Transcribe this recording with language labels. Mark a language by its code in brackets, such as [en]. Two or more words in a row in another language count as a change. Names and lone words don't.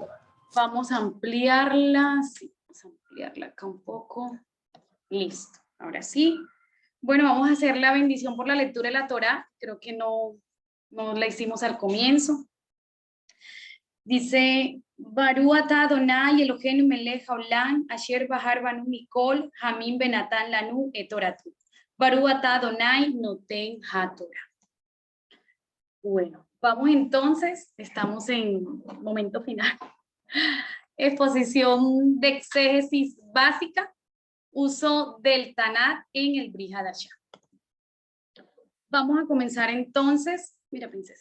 [es] Vamos a ampliarla. Sí, vamos a ampliarla acá un poco. Listo. Ahora sí. Bueno, vamos a hacer la bendición por la lectura de la Torá. Creo que no la hicimos al comienzo. [he] Dice, ברוך אתה אדוני אלוהינו מלך העולם אשר בחר בנו מכל העמים ונתן לנו את תורתו. ברוך אתה אדוני נותן התורה. [es] Bueno, vamos entonces, estamos en momento final. Exposición de exégesis básica, uso del Tanat en el [he] ברית חדשה. [es] Vamos a comenzar entonces, mira princesa.